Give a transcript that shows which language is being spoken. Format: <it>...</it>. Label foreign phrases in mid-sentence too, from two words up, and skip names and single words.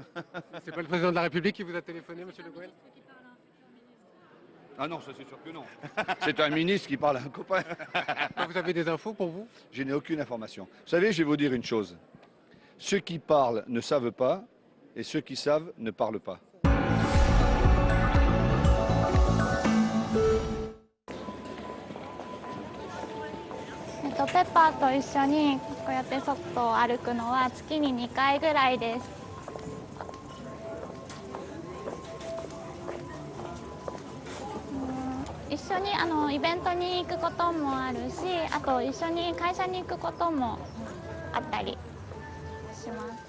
<fr>C'est pas le président de la République qui vous a téléphoné, monsieur Le Guen? Ah non, ça c'est sûr que non. C'est un ministre qui parle à un copain. Vous avez des infos pour vous? Je n'ai aucune information. Vous savez, je vais vous dire une chose. Ceux qui parlent ne savent pas et ceux qui savent ne parlent pas.</fr> <ja>ペッパーと一緒にこうやって外を歩くのは月に2回ぐらいです。一緒にイベントに行くこともあるし、あと一緒に会社に行くこともあったりします。</ja>